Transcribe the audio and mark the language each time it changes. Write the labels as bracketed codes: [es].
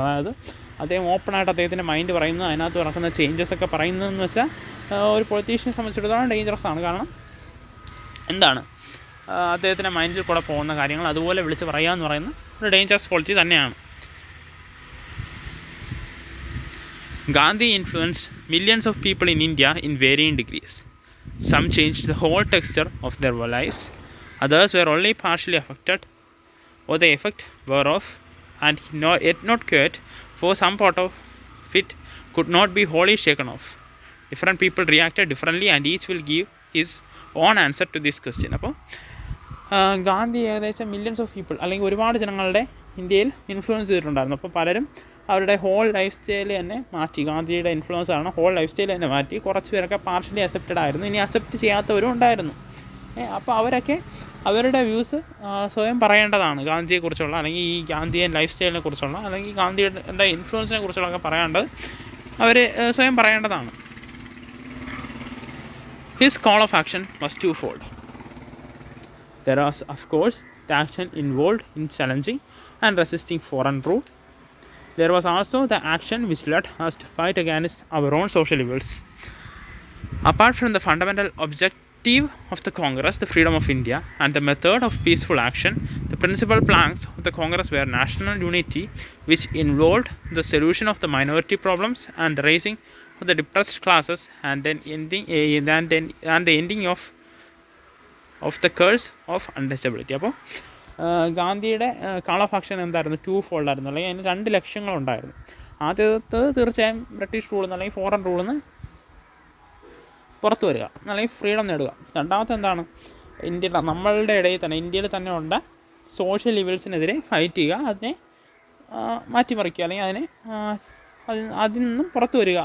[ml] അതായത് അദ്ദേഹം ഓപ്പണായിട്ട് അദ്ദേഹത്തിൻ്റെ മൈൻഡ് പറയുന്നത്, അതിനകത്ത് നടക്കുന്ന ചേഞ്ചസ് ഒക്കെ പറയുന്നതെന്ന് വെച്ചാൽ ഒരു പൊളിറ്റീഷ്യനെ സംബന്ധിച്ചിടത്തോളം ഡേഞ്ചറസ് ആണ്. കാരണം എന്താണ്, അദ്ദേഹത്തിൻ്റെ മൈൻഡിൽ കൂടെ പോകുന്ന കാര്യങ്ങൾ അതുപോലെ വിളിച്ച് പറയുക എന്ന് പറയുന്ന ഒരു ഡേഞ്ചറസ് ക്വാളിറ്റി തന്നെയാണ്. [en] Gandhi influenced millions of people in India in varying degrees. Some changed the whole texture of their lives, others were only partially affected or the effect whereof and yet not cured, for some part of it could not be wholly shaken off. Different people reacted differently and each will give his own answer to this question. [ml] അപ്പോൾ ഗാന്ധി ഏകദേശം [en] millions of people, [ml] അല്ലെങ്കിൽ ഒരുപാട് ജനങ്ങളുടെ ഇന്ത്യയിൽ influence ചെയ്തിട്ടുണ്ടായിരുന്നു. അപ്പോൾ പലരും അവരുടെ ഹോൾ ലൈഫ് സ്റ്റൈൽ തന്നെ മാറ്റി. ഗാന്ധിയുടെ ഇൻഫ്ലുവൻസ് ആണ് ഹോൾ ലൈഫ് സ്റ്റൈൽ തന്നെ മാറ്റി. കുറച്ച് പേരൊക്കെ പാർഷ്യലി അക്സെപ്റ്റഡ് ആയിരുന്നു, ഇനി അക്സെപ്റ്റ് ചെയ്യാത്തവരും ഉണ്ടായിരുന്നു. അപ്പോൾ അവരൊക്കെ അവരുടെ വ്യൂസ് സ്വയം പറയേണ്ടതാണ് ഗാന്ധിയെക്കുറിച്ചുള്ള, അല്ലെങ്കിൽ ഈ ഗാന്ധിയൻ ലൈഫ് സ്റ്റൈലിനെ കുറിച്ചുള്ള, അല്ലെങ്കിൽ ഗാന്ധിയുടെ ഇൻഫ്ലുവൻസിനെ കുറിച്ചുള്ളതൊക്കെ പറയേണ്ടത് അവർ സ്വയം പറയേണ്ടതാണ്. [en] His call of action was twofold. There was, of course, the action involved in challenging and resisting foreign rule. There was also the action which led us to fight against our own social evils. Apart from the fundamental objective of the Congress, the freedom of India, and the method of peaceful action, the principal planks of the Congress were national unity, which involved the solution of the minority problems and the raising of the depressed classes, and then the ending of the curse of untouchability. [ml] അപ്പോൾ ഗാന്ധിയുടെ call of action എന്തായിരുന്നു? 2fold ആയിരുന്നു, അല്ലെങ്കിൽ അതിന് 2 ലക്ഷ്യങ്ങളുണ്ടായിരുന്നു. ആദ്യത്തെ തീർച്ചയായും British റൂളിൽ നിന്ന്, അല്ലെങ്കിൽ ഫോറിൻ റൂളിൽ നിന്ന് പുറത്തു വരിക, അല്ലെങ്കിൽ ഫ്രീഡം നേടുക. രണ്ടാമത്തെ എന്താണ്? നമ്മളുടെ ഇടയിൽ തന്നെ, ഇന്ത്യയിൽ തന്നെ ഉള്ള സോഷ്യൽ ഇവിൽസിനെതിരെ ഫൈറ്റ് ചെയ്യുക, അതിനെ മാറ്റിമറിക്കുക, അല്ലെങ്കിൽ അതിൽ നിന്നും പുറത്തു വരിക.